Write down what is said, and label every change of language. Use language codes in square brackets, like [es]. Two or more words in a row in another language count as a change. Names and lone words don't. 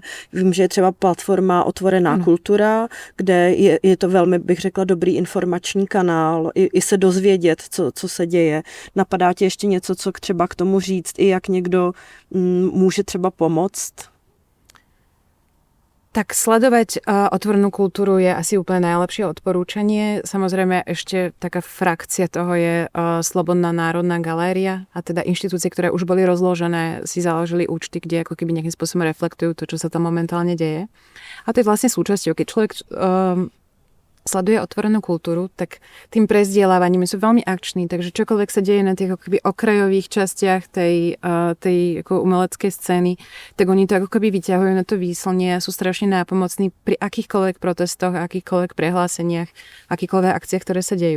[cs] Vím, že je třeba platforma Otvorená kultura, kde je to velmi, bych řekla, dobrý informační kanál, i se dozvědět, co se děje. Napadá tě ještě něco, co třeba k tomu říct, i jak někdo může třeba pomoct? [sk] Tak sledovať otvorenú kultúru je asi úplne najlepšie odporúčanie. Samozrejme ešte taká frakcia toho je Slobodná národná galéria a teda inštitúcie, ktoré už boli rozložené, si založili účty, kde ako keby nejakým spôsobom reflektujú to, čo sa tam momentálne deje. A to je vlastne súčasťou, keď človek sleduje otvorenú kultúru, tak tým prezdielávaním sú veľmi akční, takže čokoľvek sa deje na tých ako keby okrajových častiach tej ako umeleckej scény, tak oni to ako keby vyťahujú na to výslnie a sú strašne nápomocní pri akýchkoľvek protestoch, akýchkoľvek prehláseniach, akýchkoľvek akciách, ktoré sa dejú.